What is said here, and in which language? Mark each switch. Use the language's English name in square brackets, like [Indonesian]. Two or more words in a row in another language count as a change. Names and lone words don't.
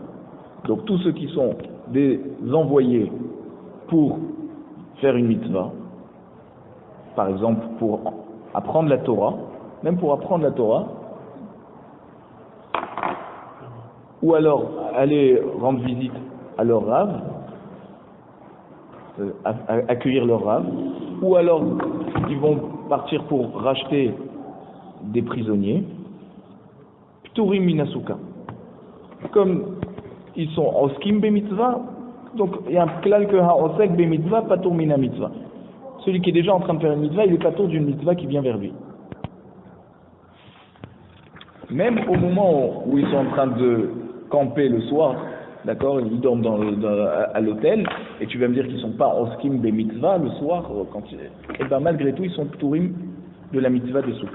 [French] Donc tous ceux qui sont des envoyés pour faire une mitzvah, par exemple pour apprendre la Torah, même pour apprendre la Torah, ou alors aller rendre visite à leur rave, accueillir leur rave, ou alors ils vont partir pour racheter des prisonniers, [Hebrew] פטורים מן הסוכה. [French] Comme ils sont [Hebrew] עוסקים במצוה, [French] donc il y a un klal que [Hebrew] העוסק במצוה פטור מן המצוה. [French] Celui qui est déjà en train de faire une mitzvah, il est patur d'une mitzvah qui vient vers lui. Même au moment où ils sont en train de camper le soir, d'accord, ils dorment à l'hôtel, et tu vas me dire qu'ils ne sont pas [Hebrew] עוסקים במצוה [French] le soir, et ben malgré tout ils sont pturim de la mitzvah de Souka.